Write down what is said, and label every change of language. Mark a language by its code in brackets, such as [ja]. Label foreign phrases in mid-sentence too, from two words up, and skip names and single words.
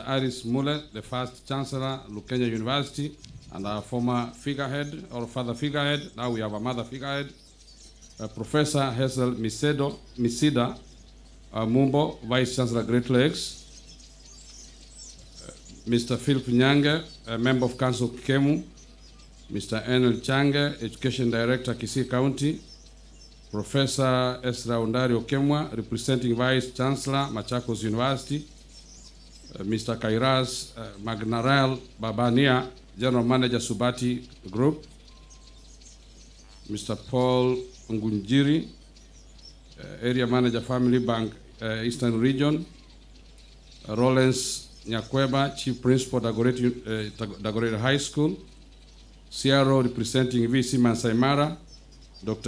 [en] Aris Muller, the first Chancellor, Lukenya University, and our former figurehead, or father figurehead, now we have a mother figurehead, Professor Hazel Misida Mumbo, Vice Chancellor, Great Lakes, Mr. Philip Nyange, a member of Council Kemu, Mr. Enel Change, Education Director, Kisii County, Professor Esra Ondario Kemwa, representing Vice Chancellor, Machakos University, Mr. Kairaz Magnarel Babania, General Manager, Subati Group, Mr. Paul Ngunjiri, Area Manager, Family Bank, Eastern Region, Rollins Nyakweba, Chief Principal, Dagoretti High School, CRO representing VC Masai Mara, Dr.